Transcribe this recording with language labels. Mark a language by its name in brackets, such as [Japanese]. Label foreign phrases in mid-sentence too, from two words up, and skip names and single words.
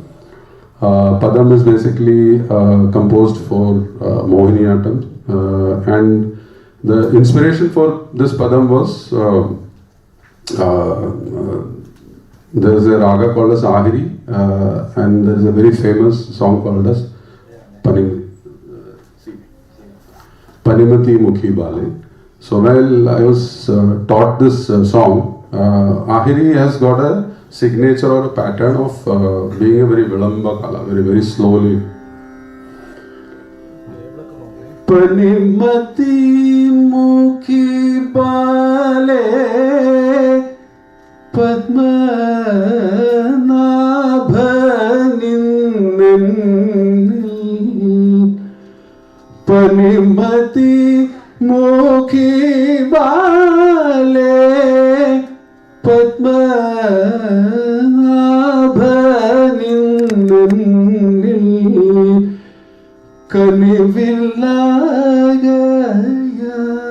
[English] Padam is basically composed for Mohiniyattam, and the inspiration for this padam was there is a raga called as Ahiri, and there is a very famous song called as Panimati Mukhi Bale. So while I was taught this song, Ahiri has got a signature or a pattern of being a very [Sanskrit] विलम्ब काल, [English] very slowly. [Malayalam] പനിമതി മുഖി ബാലേ പദ്മനാഭനിൻ പനിമതി മുഖി ബാലേ പദ്മനാഭനിൻ കനിവില്ലാഗയ